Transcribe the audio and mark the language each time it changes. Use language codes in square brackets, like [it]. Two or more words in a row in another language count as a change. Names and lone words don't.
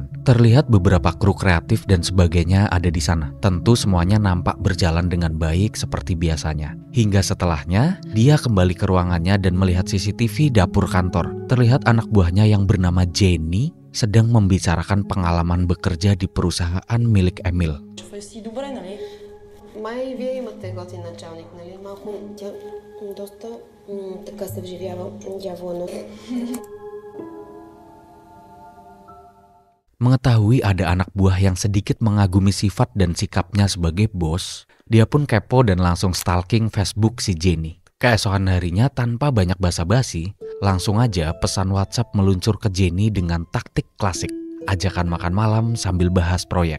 [id] Terlihat beberapa kru kreatif dan sebagainya ada di sana. Tentu semuanya nampak berjalan dengan baik seperti biasanya. Hingga setelahnya, dia kembali ke ruangannya dan melihat CCTV dapur kantor. Terlihat anak buahnya yang bernama Jenny sedang membicarakan pengalaman bekerja di perusahaan milik Emil. [bg] Май вие имате готин началник, нали? Малко тя доста така се вживява дяволно. [id] Mengetahui ada anak buah yang sedikit mengagumi sifat dan sikapnya sebagai bos, dia pun kepo dan langsung stalking Facebook si Jenny. Keesokan harinya tanpa banyak basa-basi, langsung aja pesan WhatsApp meluncur ke Jenny dengan taktik klasik, ajakan makan malam sambil bahas proyek.